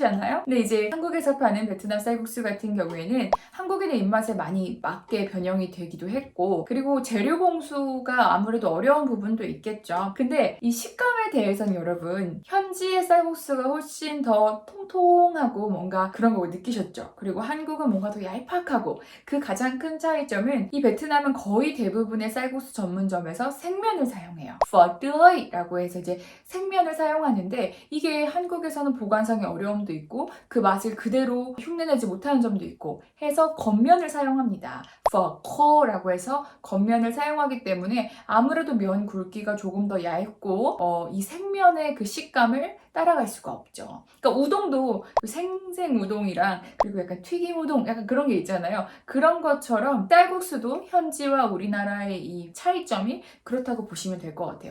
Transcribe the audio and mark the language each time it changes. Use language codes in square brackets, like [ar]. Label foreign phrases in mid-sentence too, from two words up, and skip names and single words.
[ko] 근데 이제 한국에서 파는 많은 베트남 쌀국수 같은 경우에는 한국인의 입맛에 많이 맞게 변형이 되기도 했고, 그리고 재료 공수가 아무래도 어려운 부분도 있겠죠. 근데 이 식감에 대해서는 여러분, 현지의 쌀국수가 훨씬 더 통통하고 뭔가 그런 걸 느끼셨죠. 그리고 한국은 뭔가 더 얄팍하고, 그 가장 큰 차이점은 이 베트남은 거의 대부분의 쌀국수 전문점에서 생면을 사용해요. [vi] phở tươi [ko] 라고 해서 이제 생면을 사용하는데, 이게 한국에서는 보관상의 어려움도 있고 그 맛을 그대로 흉내내지 못하는 점도 있고 해서 겉면을 사용합니다. [vi] phở khô [ko] 라고 해서 겉면을 사용하기 때문에 아무래도 면 굵기가 조금 더 얇고 이 생면의 그 식감을 따라갈 수가 없죠. 그러니까 우동도 생생 우동이랑 그리고 약간 튀김 우동 약간 그런 게 있잖아요. 그런 것처럼 쌀국수도 현지와 우리나라의 이 차이점이 그렇다고 보시면 될 것 같아요.